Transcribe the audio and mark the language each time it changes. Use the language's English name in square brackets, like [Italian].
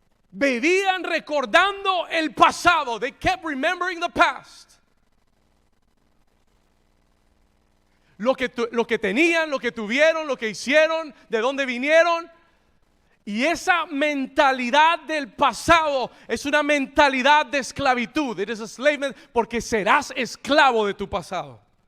[Spanish] Vivían recordando el pasado. [English] They kept remembering the past. [Spanish] Lo que tenían, lo que tuvieron, lo que hicieron, de dónde vinieron. Y esa mentalidad del pasado es una mentalidad de esclavitud. [English] It is a enslavement, [Spanish] porque serás esclavo de tu pasado.